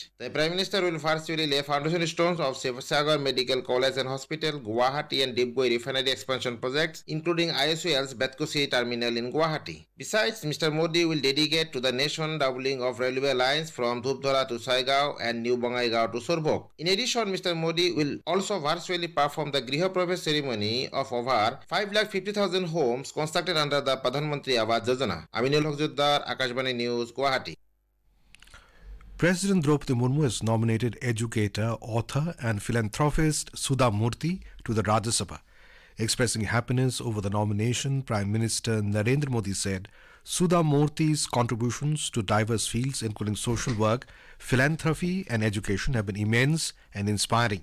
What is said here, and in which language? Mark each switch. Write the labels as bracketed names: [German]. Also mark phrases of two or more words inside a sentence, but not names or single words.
[English] The Prime Minister will virtually lay foundation stones of Sagar Medical College and Hospital, Guwahati and Dibgoi Refinery expansion projects, including ISOL's Betko Sea terminal in Guwahati. Besides, Mr. Modi will dedicate to the nation doubling of railway lines from Dhupdhora to Saigaon and New Bongaigaon to Sorbok. In addition, Mr. Modi will also virtually perform the Griha Pravesh ceremony of over 5,50,000 homes constructed under the Pradhan Mantri Awas Yojana. Aminul Haq Joddar, Akashbani News, Guwahati. President Droupadi Murmu has nominated educator, author and philanthropist Sudha Murty to the Rajya Sabha. Expressing happiness over the nomination, Prime Minister Narendra Modi said Sudha Murty's contributions to diverse fields including social work, philanthropy and education have been immense and inspiring.